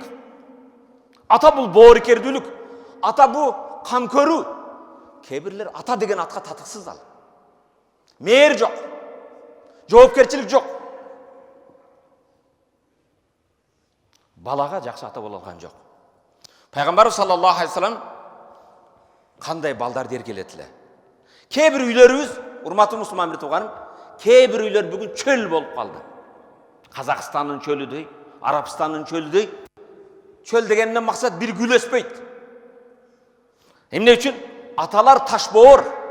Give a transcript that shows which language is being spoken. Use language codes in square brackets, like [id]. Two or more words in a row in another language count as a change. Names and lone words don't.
[ky] Ата бул боорукердүүлүк. Ата бул кам көрүү. Кээ бирлер ата деген атка татыксыз ал. Мээр жок. Жоопкерчилик жок. Балага жакшы ата боло алган жок. Пайгамбар [ar] صلى الله عليه وسلم [ky] кандай балдарды эркелетти эле. Кээ бир үйлөрүбүз, урматтуу мусулман бир тууганым, кээ бир үйлөр бүгүн чөл болуп калды. Казакстандын чөлүдөй, Арабстандын чөлүдөй. Чөл дегенден максат бир гүл өспөйт. Эмне үчүн? Аталар таш боор.